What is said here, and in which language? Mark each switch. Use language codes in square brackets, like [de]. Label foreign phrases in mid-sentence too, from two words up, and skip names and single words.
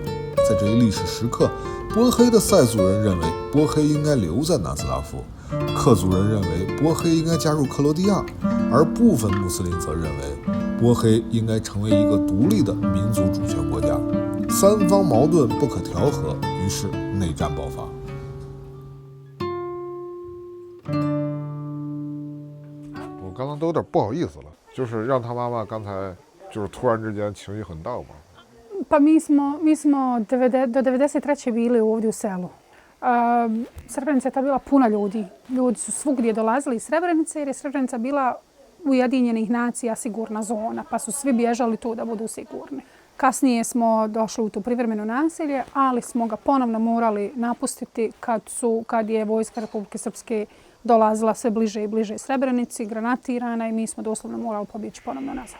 [zh] 在这一历史时刻，波黑的塞族人认为波黑应该留在南斯拉夫，克族人认为波黑应该加入克罗地亚，而部分穆斯林则认为波黑应该成为一个独立的民族主权国家。三方矛盾不可调和，于是内战爆发。我刚刚都有点不好意思了，就是让他妈妈刚才就是突然之间情绪很大嘛。 [bs] Pa mi smo do 93. bili ovdje u selu. Srebrenica je ta bila puna ljudi. Ljudi su svugdje dolazili iz Srebrenice jer je Srebrenica bila Ujedinjenih nacija sigurna zona, pa su svi bježali tu da budu sigurni. Kasnije smo došli u to privremeno naselje, ali smo ga ponovno morali napustiti kad je vojska Republike Srpske dolazila sve bliže i bliže Srebrenici, granatirana i mi smo doslovno morali pobjeći ponovno nazad.